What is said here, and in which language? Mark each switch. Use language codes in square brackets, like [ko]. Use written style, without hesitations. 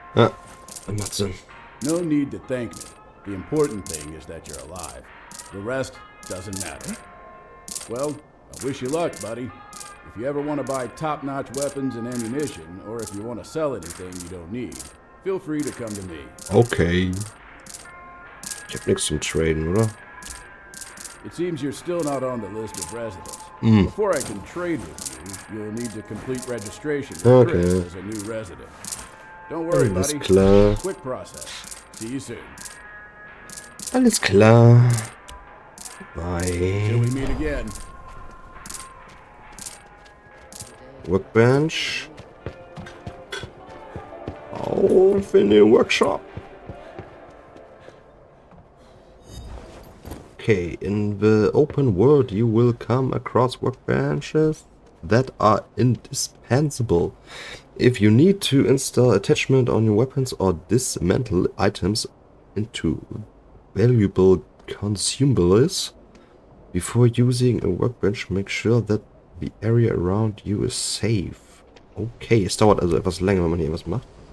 [de] Ja, das macht Sinn. [en] No need to thank me. The important thing is that you're alive. The rest doesn't matter. Well, I wish you luck, buddy. If you ever want to buy top-notch weapons and ammunition, or if you want to sell anything you don't need, feel free to come to me. [de] Okay. Ich hab nichts zum Traden, oder? [en] It seems you're still not on the list of residents. Before I can trade with you, you'll need to complete registration with Chris as a new resident. Don't worry, [de] Alles [en] buddy. [de] klar. [en] Quick process. See you soon. [de] Alles klar. [en] Till Bye. we meet again. Workbench. [de] Auf in den Workshop. [en] Okay, in the open world you will come across workbenches that are indispensable. If you need to install attachment on your weapons or dismantle items into valuable consumables before using a workbench, make sure that the area around you is safe. [de] Okay, es dauert also etwas länger, wenn man hier was macht.